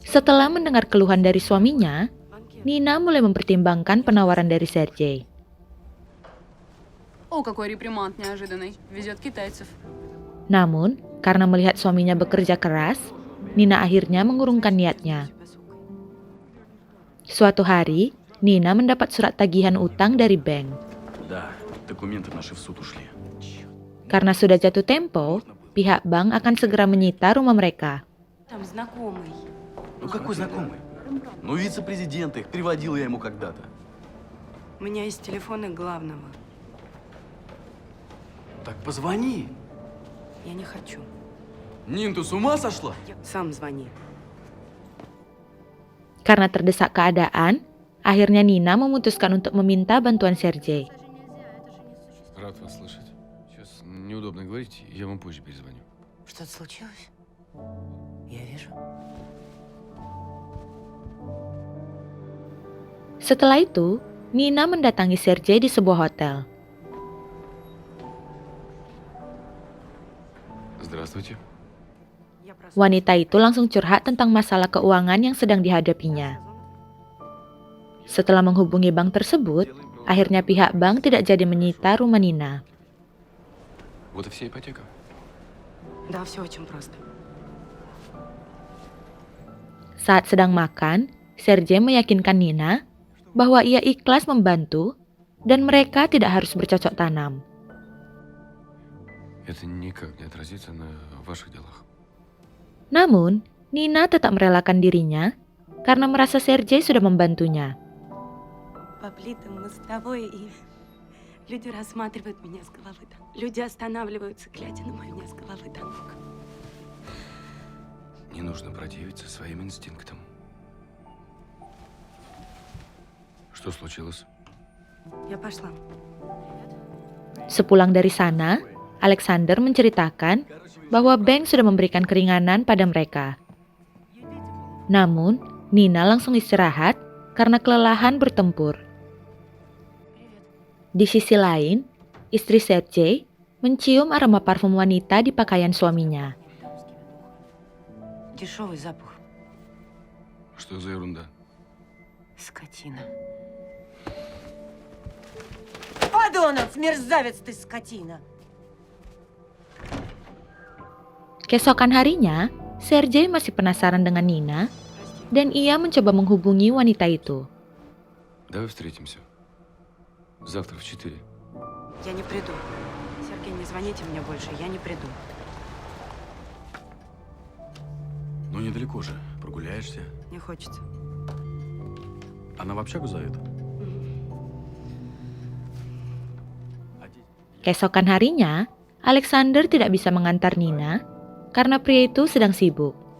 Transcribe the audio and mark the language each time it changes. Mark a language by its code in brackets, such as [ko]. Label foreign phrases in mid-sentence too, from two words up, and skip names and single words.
[id] Setelah mendengar keluhan dari suaminya, Nina mulai mempertimbangkan penawaran dari Sergei. [ru] О, какой реприманд неожиданный. Везет китайцев. [id] Namun, karena melihat suaminya bekerja keras, Nina akhirnya mengurungkan niatnya. Suatu hari, Nina mendapat surat tagihan utang dari bank. [ru] Да, документы наши в суд ушли. [id] Karena sudah jatuh tempo, pihak bank akan segera menyita rumah mereka. [ru] Там знакомый. Ну какой знакомый? Ну вице-президент их, переводил я ему когда-то. У меня есть телефоны главного. Так позвони. Я не хочу. Нин, ты с ума сошла? Сам звони. [id] Karena terdesak keadaan, akhirnya Nina memutuskan untuk meminta bantuan Sergei. [ru] Рад вас слышать. Сейчас неудобно говорить, я вам позже перезвоню. Что-то случилось? Я вижу. [id] Setelah itu, Nina mendatangi Sergei di sebuah hotel. [ru] Здравствуйте. [id] Wanita itu langsung curhat tentang masalah keuangan yang sedang dihadapinya. Setelah menghubungi bank tersebut, akhirnya pihak bank tidak jadi menyita rumah Nina. [ru] Вот и вся ипотека. Да, все очень просто. [id] Saat sedang makan, Sergei meyakinkan Nina bahwa ia ikhlas membantu dan mereka tidak harus bercocok tanam. [ru] Это никак не отразится на ваших делах. [id] Namun, Nina tetap merelakan dirinya karena merasa Sergei sudah membantunya. [ru] По плитам мостовой, и люди рассматривают меня с головы до ног. Люди останавливаются, глядя на меня с головы до ног. Не нужно противиться своим инстинктам. Что случилось? Я пошла. [id] Sepulang dari sana, Alexander menceritakan bahwa bank sudah memberikan keringanan pada mereka. Namun, Nina langsung istirahat karena kelelahan bertempur. Di sisi lain, istri Sergei mencium aroma parfum wanita di pakaian suaminya. [ru] Дешевый запах. Что за ерунда? Скотина. Подонок, мерзавец ты, скотина! [id] Keesokan harinya, Sergei masih penasaran dengan Nina dan ia mencoba menghubungi wanita itu. [ru] Давай встретимся. Завтра в 4. Я не приду. Сергей, не звоните мне больше, я не приду. Ну недалеко же, прогуляешься. Не хочется. Она в общагу зовет? [id] Keesokan harinya, Alexander tidak bisa mengantar Nina karena pria itu sedang sibuk.